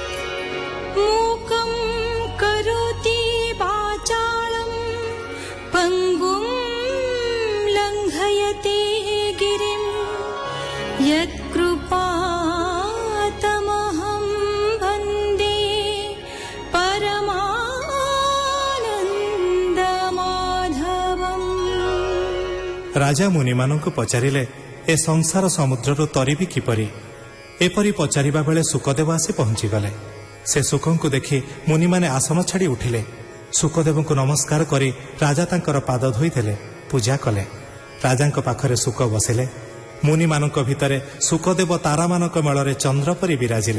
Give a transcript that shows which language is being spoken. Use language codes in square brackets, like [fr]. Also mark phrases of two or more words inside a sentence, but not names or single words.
[sa] मूकं करोति वाचालं पङ्गुं लङ्घयते गिरिं यत्कृपातमहं वन्दे [or] ରାଜା ମୁନି ମାନଙ୍କ ପଚାରିଲେ ଏ ସଂସାର ସମୁଦ୍ର ତରିବି କିପରି। ଏପରି ପଚାରିବା ବେଳେ ସୁଖଦେବ ଆସି ପହଞ୍ଚି ଗଲେ। ସେ ସୁଖଙ୍କୁ ଦେଖି ମୁନି ମାନେ ଆସନ ଛାଡ଼ି ଉଠିଲେ। ସୁଖଦେବଙ୍କୁ ନମସ୍କାର କରି ରାଜା ତାଙ୍କର ପାଦ ଧୋଇଦେଲେ, ପୂଜା କଲେ। ରାଜାଙ୍କ ପାଖରେ ସୁଖ ବସିଲେ। ମୁନି ମାନଙ୍କ ଭିତରେ ସୁଖଦେବ ତାରା ମାନଙ୍କ मेଳରେ ଚନ୍ଦ୍ର ପରି ବିରାଜିଲେ।